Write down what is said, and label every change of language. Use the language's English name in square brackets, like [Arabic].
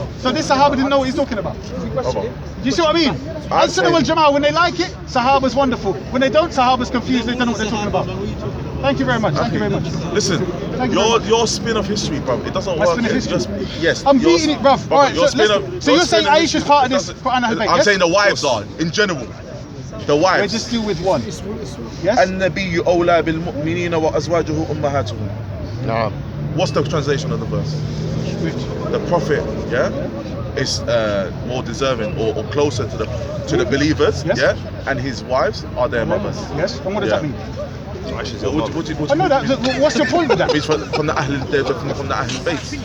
[English] So this Sahaba didn't know what he's talking about. Do you see what I mean? Al-Sunnah wal Jama'ah, when they like it, Sahaba's wonderful. When they don't, Sahaba's confused. They don't know what they're talking about. Thank you very much. Thank you very much. Listen, your spin of history, bro, it doesn't work. Yes. I'm beating it, bruv. All right, so you're saying Aisha's part of this Quran Ahlul Bayt? I'm saying the wives are, in general. The wives. We're just deal with one. Yes? [Arabic] النبي أولى بالمؤمنين وأزواجه أمهاتهم. [English] No. What's the translation of the verse? The Prophet, is more deserving or closer to the believers, and his wives are their mothers. Yes. And what does that mean? What I know that. What's your point with that? It's from the Ahlul Bayt.